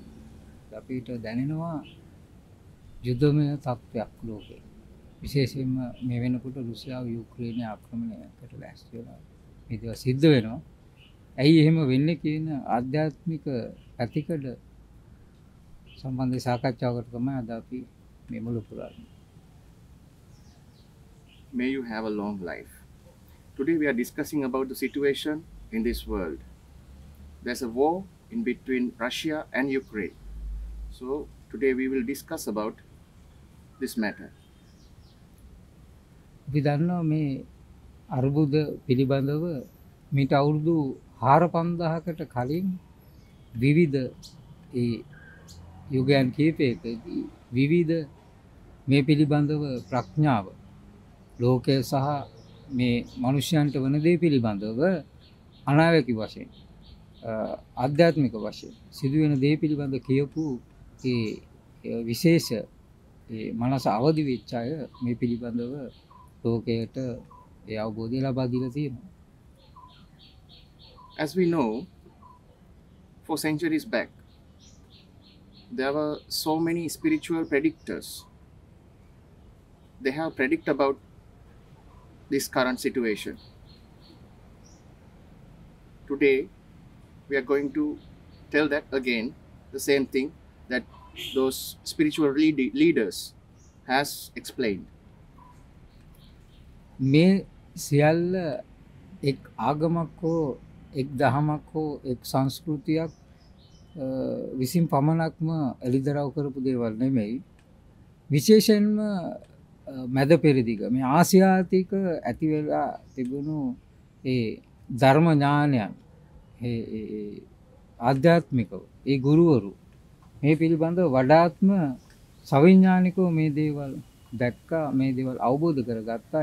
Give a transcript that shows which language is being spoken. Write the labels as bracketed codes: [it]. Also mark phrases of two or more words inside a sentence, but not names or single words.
[si] අපිට දැනෙනවා යුද්ධමය තත්ත්වයක් ලෝකේ. විශේෂයෙන්ම මේ වෙනකොට රුසියාව යුක්‍රේනය ආක්‍රමණයකට ලෑස්ති වෙනවා. මේ දේවල් සිද්ධ වෙනවා. ඇයි එහෙම වෙන්නේ කියන ආධ්‍යාත්මික පැතිකඩ සම්බන්ධ සාකච්ඡාවකට තමයි අද අපි මේ මුල පුරන්නේ. [en] May you have a long life. Today we are discussing about the situation in this world. There's a war in between Russia and Ukraine. So today we will discuss about this matter. [si] අපි දන්නවා මේ අර්බුද පිළිබඳව මීට අවුරුදු 4500කට කලින් විවිධ ඒ යුගයන් කිහිපයකදී විවිධ මේ පිළිබඳව ප්‍රඥාව ලෝකය සහ මේ මිනිසයන්ට වන දේ පිළිබඳව අනාවැකි වශයෙන් ආධ්‍යාත්මික වශයෙන් සිදුවෙන දේ පිළිබඳ කියපු ඒ විශේෂ ඒ මනස අවදි වෙච්ච අය මේ පිළිබඳව ලෝකයට ඒ අවබෝධය ලබා දීලා තියෙනවා. [en] As we know, for centuries back, there were so many spiritual predictors. They have predicted about this current situation. Today, we are going to tell that again, the same thing that those spiritual leaders has explained. [si] මේ සියල්ල එක් ආගමක් හෝ එක් දහමක් හෝ එක් සංස්කෘතියක් විසින් පමණක්ම එළිදරව් කරපු දේවල් නෙමෙයි. විශේෂයෙන්ම මැද පෙරදිග මේ ආසියාතික ඇති වෙලා තිබුණු ඒ ධර්ම ඥානයන් ඒ ආධ්‍යාත්මිකව ඒ ගුරුවරු මේ පිළිබඳව වඩාත්ම සවිඥානිකව මේ දේවල් දැක්කා, මේ දේවල් අවබෝධ කරගත්තා.